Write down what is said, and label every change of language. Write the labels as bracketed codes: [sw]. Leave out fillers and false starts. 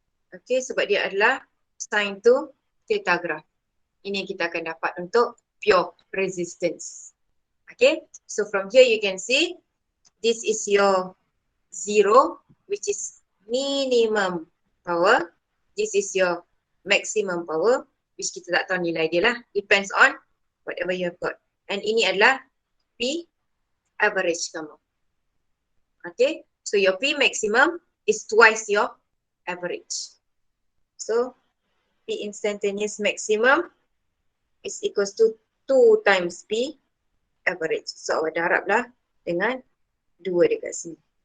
[ms] Okay, sebab dia adalah [en] sin to theta graph. [ms] Ini yang kita akan dapat untuk pure resistance. [en] Okay, so from here you can see this is your 0, which is minimum power. This is your maximum power, which [ms] kita tak tahu nilai dia lah. [en] Depends on whatever you have got. [ms] And ini adalah P average kamu. [en] Okay, so your P maximum is twice your average. So P instantaneous maximum is equals to 2 times P average. [ms] So awak darablah dengan 2 dekat sini.